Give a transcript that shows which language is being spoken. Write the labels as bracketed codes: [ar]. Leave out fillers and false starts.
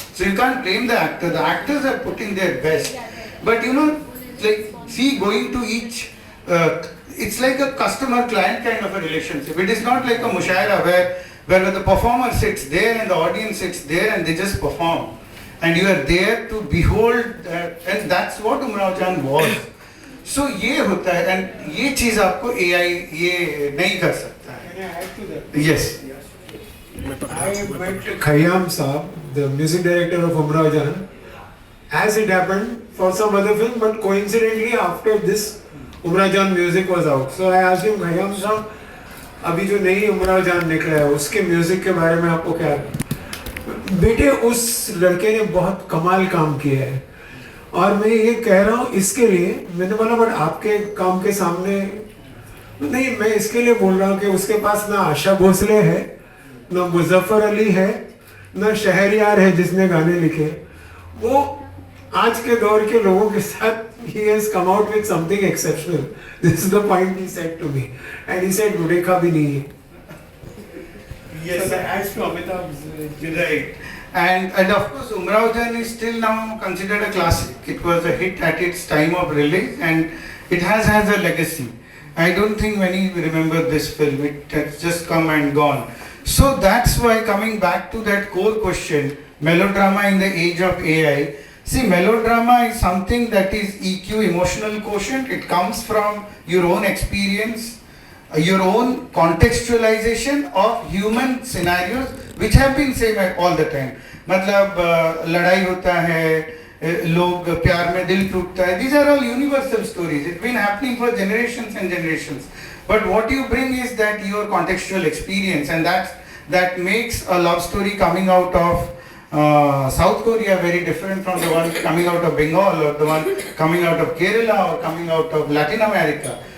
[en] So you can't blame the actor. The actors are putting their best, but you know, like see, going to each. It's like a customer-client kind of a relationship. It is not like a mushaira where the performer sits there and the audience sits there and they just perform. And you are there to behold that, and that's what Umraujan was. [hi] So ये होता है, and ये चीज़ आपको AI ये नहीं कर सकता है. [en] Can I add to that? Yes. I met Khayyam Saab, the music director of Umraujan, as it happened for some other film, but coincidentally after this Umraujan music was out. So I asked him, [hi] Khayyam Saab, अभी जो नई उमरावजान निकला है उसके music के बारे में आपको क्या? बेटे उस लड़के ने बहुत कमाल काम किया है और मैं ये कह रहा हूँ इसके लिए, मैंने बोला बट आपके काम के सामने नहीं, मैं इसके लिए बोल रहा हूँ कि उसके पास ना आशा भोसले है, ना मुजफ्फर अली है, ना शहरयार है जिसने गाने लिखे. वो आज के दौर के लोगों के साथ [en] he has come out with something exceptional. This is the point he said to me, and he said [hi] "Rudekha bhi nahi hai." [en] Yes, so that adds to Amitabh's. Right. And of course, Umraujan is still now considered a classic. It was a hit at its time of release, and it has a legacy. I don't think many remember this film. It has just come and gone. So that's why, coming back to that core question, melodrama in the age of AI. See, melodrama is something that is EQ, emotional quotient. It comes from your own experience, your own contextualization of human scenarios which have been same all the time. [hi] मतलब लड़ाई होता है, लोग प्यार में दिल टूटता है. [en] These are all universal stories. It's been happening for generations and generations. But what you bring is that your contextual experience, and that makes a love story coming out of South Korea very different from the one coming out of Bengal or the one coming out of Kerala or coming out of Latin America.